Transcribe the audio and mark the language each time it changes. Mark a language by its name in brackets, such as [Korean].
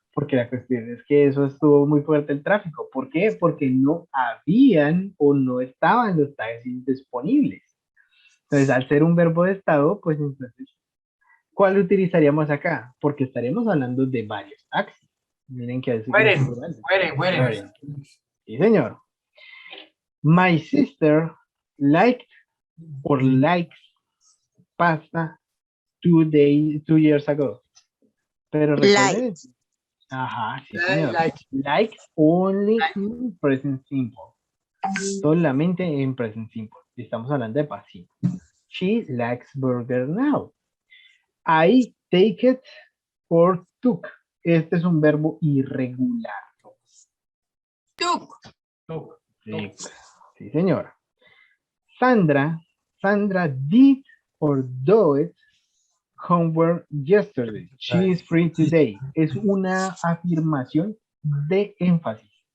[Spanish] Porque la cuestión es que eso estuvo muy fuerte el tráfico. ¿Por qué? Porque no habían o no estaban los taxis disponibles. Entonces, al ser un verbo de estado, pues entonces, ¿cuál utilizaríamos acá? Porque estaremos hablando de varios taxis. Miren que así [English] Wedding. [Spanish] plural. [English] Wedding. [Spanish] Sí, señor. [English] My sister liked or likes pasta 2 years ago. [Spanish] Pero recuerden, ajá, sí, señor. [English] Like only in present simple. [Spanish] Solamente en present simple. Estamos hablando de pasivo. [English] She likes burger now. I take it or took. [Spanish] Este es un verbo irregular. [English] Took. [Spanish] Sí, sí, señor. [English] Sandra did or do it homework yesterday. She is free today. [Spanish] Es una afirmación de énfasis.